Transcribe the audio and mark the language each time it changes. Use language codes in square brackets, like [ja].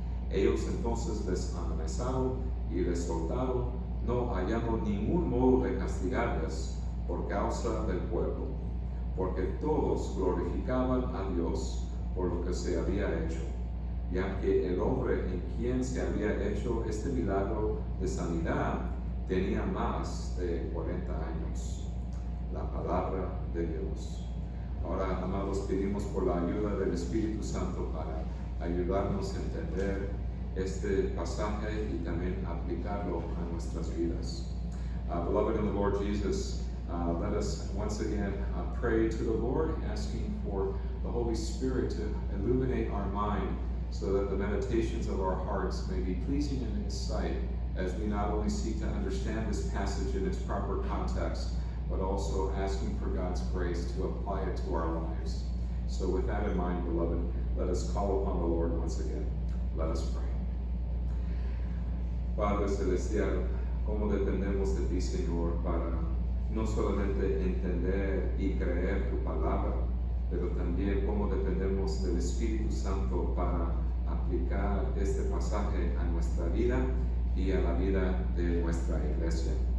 [es] Ellos entonces les amenazaron y les soltaron, no hallando ningún modo de castigarles por causa del pueblo, porque todos glorificaban a Dios por lo que se había hecho, ya que el hombre en quien se había hecho este milagro de sanidad tenía más de 40 años. La palabra de Dios. Ahora, amados, pedimos por la ayuda del Espíritu Santo para ayudarnos a entender este pasaje y también aplicarlo a nuestras vidas. [en] Beloved in the Lord Jesus, let us once again pray to the Lord, asking for the Holy Spirit to illuminate our mind so that the meditations of our hearts may be pleasing in His sight, as we not only seek to understand this passage in its proper context, but also asking for God's grace to apply it to our lives. So with that in mind, beloved, let us call upon the Lord once again. Let us pray. [es] Padre Celestial, cómo dependemos de ti, Señor, para no solamente entender y creer tu palabra, pero también cómo dependemos del Espíritu Santo para aplicar este pasaje a nuestra vida y a la vida de nuestra iglesia.